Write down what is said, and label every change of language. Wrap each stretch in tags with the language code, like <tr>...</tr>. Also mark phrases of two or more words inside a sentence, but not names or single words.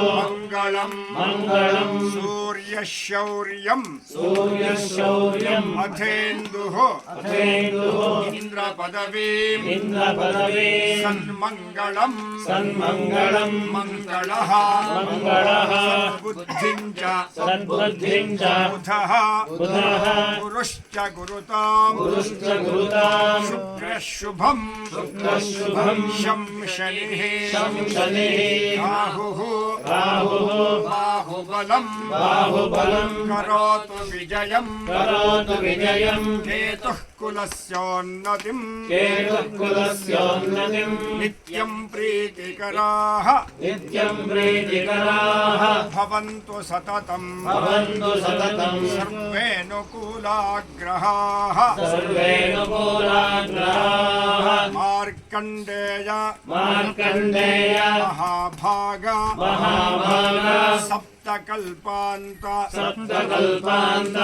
<sa>ಮಂಗಳಂ ಮಂಗಳಂ ಸೂರ್ಯಶೌರ್ಯಂ ಸೂರ್ಯಶೌರ್ಯಂ ಅಥೇಂದುಃ ಅಥೇಂದುಃ ಇಂದ್ರ ಪದವಿ ಇಂದ್ರ ಪದವಿ ಸನ್ಮಂಗಳಂ ಸನ್ಮಂಗಳಂ ಮಂಗಳಃ ಮಂಗಳಃ ಬುದ್ಧಿಂ ಚ ಸದ್ಬುದ್ಧಿಂ ಚ ಬುಧಃ ಬುಧಃ ಗುರುಶ್ಚ ಗುರುತಾಂ ಗುರುಶ್ಚ ಗುರುತಾಂ ಶುಕ್ರಶುಭಂ ಶುಕ್ರಶುಭಂ ಶಂ ಶನಿಃ ಶಂ ಶನಿಃ ರಾಹುಃ ರಾಹುಃ ಬಾಹುಬಲಂ ಬಾಹುಬಲಂ ಕರೋತು ವಿಜಯಂ ಕರೋತು ವಿಜಯಂ ಕೇತುಃ ಕುಲಸ್ಯೋನ್ನತಿಂ ಕೇತುಃ ಕುಲಸ್ಯೋನ್ನತಿಂ ನಿತ್ಯಂ ಪ್ರೀತಿಕರಾಃ ನಿತ್ಯಂ ಪ್ರೀತಿಕರಾಃ ಭವಂತು ಸತತಂ ಭವಂತು ಸತತಂ ಸರ್ವೇನುಕೂಲಾಗ್ರಹಾಃ ಸರ್ವೇನುಕೂಲಾಗ್ರಹಾಃ ಮಾರ್ಕಂಡೇಯ ಮಾರ್ಕಂಡೇಯ ಮಹಾಭಾಗ ಮಹಾಭಾಗ ಸಪ್ತಕಲ್ಪಾಂತ ಸಪ್ತಕಲ್ಪಾಂತ</sa>